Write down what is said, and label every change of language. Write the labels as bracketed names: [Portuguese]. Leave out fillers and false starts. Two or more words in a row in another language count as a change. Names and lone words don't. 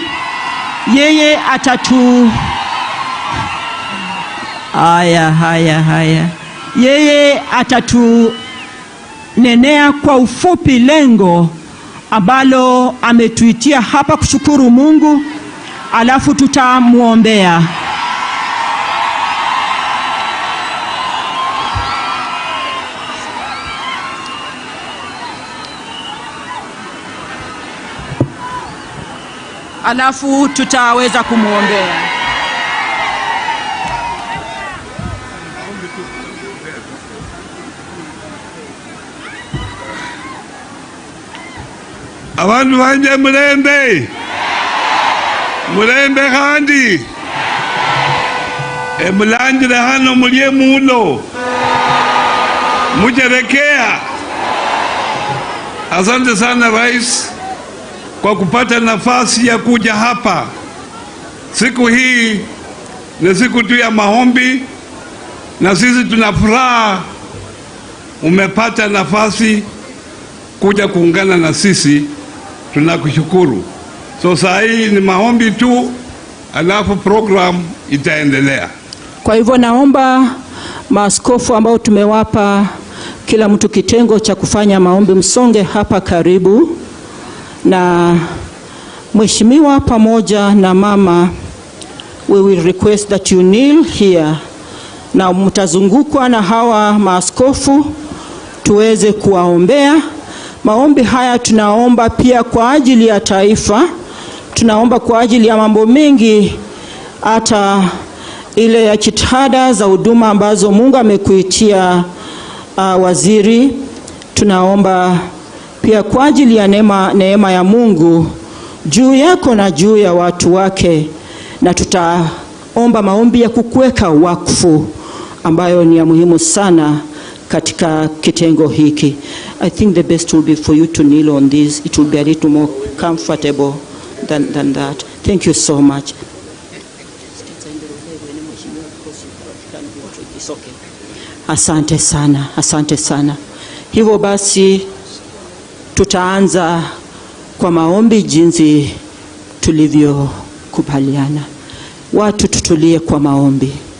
[Swahili] Yeye Yeye atatunenea kwa ufupi lengo ambalo ametuitia hapa kushukuru Mungu, alafu tutamuombea. Alafu tutaweza kumuombea. [Luyia] Abantu banje mulembe kandi mulandire hano mulye mulo mujerekea. [Swahili] Asante sana Rais kwa kupata nafasi ya kuja hapa. Siku hii ni siku tu ya maombi na sisi tunafuraha umepata nafasi kuja kuungana na sisi, tunakushukuru. So saa hii ni maombi tu, alafu program itaendelea. Kwa hivyo naomba maaskofu ambao tumewapa kila mtu kitengo cha kufanya maombi msonge hapa karibu, na Mheshimiwa pamoja na mama, [English] we will request that you kneel here, [Swahili] na mtazungukwa na hawa maaskofu tuweze kuwaombea. Maombi haya tunaomba pia kwa ajili ya taifa, tunaomba kwa ajili ya mambo mengi, hata ile ya jitihada za huduma ambazo Mungu amekuitia waziri. Tunaomba pia kwa ajili ya neema ya Mungu juu yako na juu ya watu wake, na tutaomba maombi ya kukuweka wakfu ambayo ni ya muhimu sana katika kitengo hiki. [English] I think the best will be for you to kneel on this. It will be a little more comfortable than that. Thank you so much. [Swahili] Asante sana, asante sana. Hivyo basi tutaanza kwa maombi jinsi tulivyokubaliana. Watu tutulie kwa maombi.